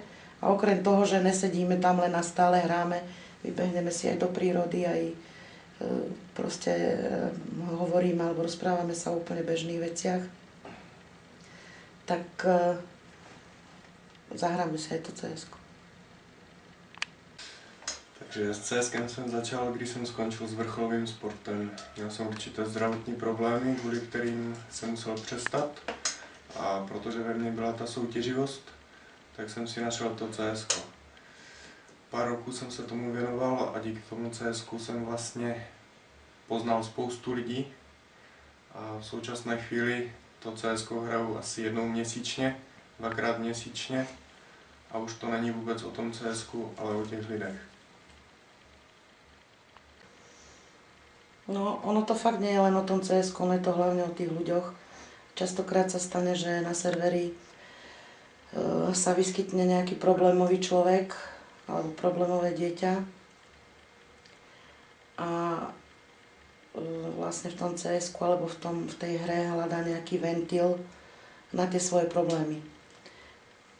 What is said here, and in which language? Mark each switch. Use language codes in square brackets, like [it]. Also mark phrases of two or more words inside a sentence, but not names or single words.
[sk] A okrem toho, že nesedíme tam len a stále hráme, vybehneme si aj do prírody, aj proste hovoríme alebo rozprávame sa o úplne bežných veciach. Tak zahráme si aj to CS-ko. [cs] Takže s CSkem jsem začal, když jsem skončil s vrcholovým sportem. Měl jsem určité zdravotní problémy, kvůli kterým jsem musel přestat. A protože ve mně byla ta soutěživost, tak jsem si našel to CSko. Pár roků jsem se tomu věnoval a díky tomu CSku jsem vlastně poznal spoustu lidí. A v současné chvíli to CSko hraju asi jednou měsíčně, 2krát měsíčně. A už to není vůbec o tom CSku, ale o těch lidech. [sk] No, ono to fakt nie je len o tom CS-ku, ono je to hlavne o tých ľuďoch. Častokrát sa stane, že na serveri sa vyskytne nejaký problémový človek alebo problémové dieťa a vlastne v tom CS-ku alebo v tej hre hľadá nejaký ventil na tie svoje problémy.